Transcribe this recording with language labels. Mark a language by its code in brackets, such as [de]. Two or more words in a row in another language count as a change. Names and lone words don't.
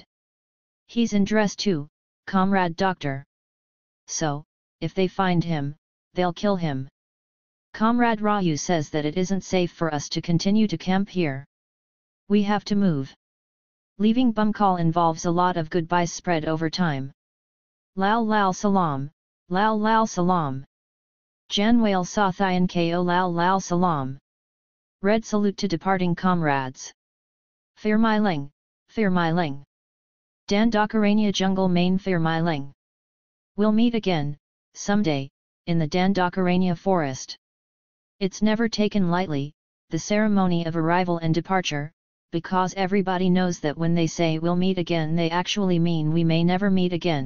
[en] He's in dress too, Comrade Doctor. So, if they find him, they'll kill him. Comrade Raju says that it isn't safe for us to continue to camp here. We have to move. Leaving Bumkal involves a lot of goodbyes spread over time. [hi] लाल लाल सलाम, लाल लाल सलाम. जानेवाले साथियों को लाल लाल सलाम. Red salute to departing comrades. फिर मिलेंगे, फिर मिलेंगे. दंडकारण्य जंगल में फिर मिलेंगे. [en] We'll meet again, someday, in the Dandakaranya forest. It's never taken lightly, the ceremony of arrival and departure, because everybody knows that when they say we'll meet again they actually mean we may never meet again.